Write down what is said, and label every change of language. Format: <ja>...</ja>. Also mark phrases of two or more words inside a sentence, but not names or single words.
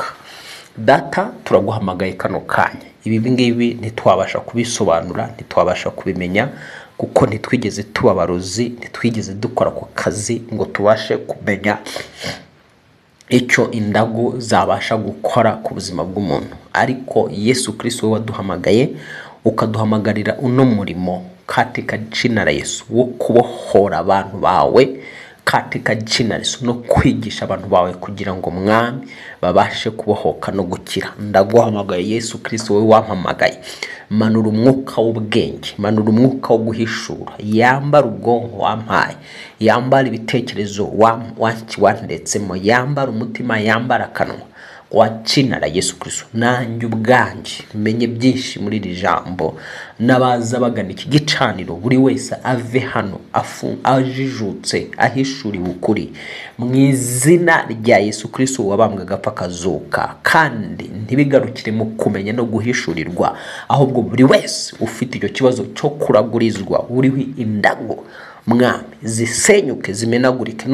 <rw>Data, turaguhamagaye kano kanya. Ibi ngibi ntitwabasha kubisobanura, ntitwabasha kubimenya, kuko ntitwigeze tuba abarozi, ntitwigeze dukora ku kazi ngo tubashe kumenya icyo indagu zabasha gukora ku buzima bw'umuntu. Ariko Yesu Kristo we waduhamagaye, ukaduhamagarira uno murimo</rw> <sw>katika jina la Yesu</sw> <rw>wo kubohora abantu bawe</rw> <sw>katika jina la Yesu,</sw> <rw>no kwigisha abantu bawe kugira ngo mwami babashe kubohoka no gukira. Ndaguhamagaye Yesu Kristo we wampamagaye, manura umwuka w'ubwenge, manura umwuka wo guhishura, yambara ubwonko wampaye, yambara ibitekerezo wandetsemo, yambara umutima, yambara akanwa</rw> <sw>kwa jina la Yesu Kristo.</sw> <rw>Nanjye ubwanjye menye byinshi muri iri jambo, n'abaza bagana iki gicaniro buri wese ave hano ajijutse, ahishuriwe ukuri mu izina rya Yesu Kristo wabambwe agapfa akazuka. Kandi ntibigarukire mu kumenya no guhishurirwa, ahubwo buri wese ufite icyo kibazo cyo kuragurizwa, uriho indago mwami, zisenyuke zimenagurike.</rw>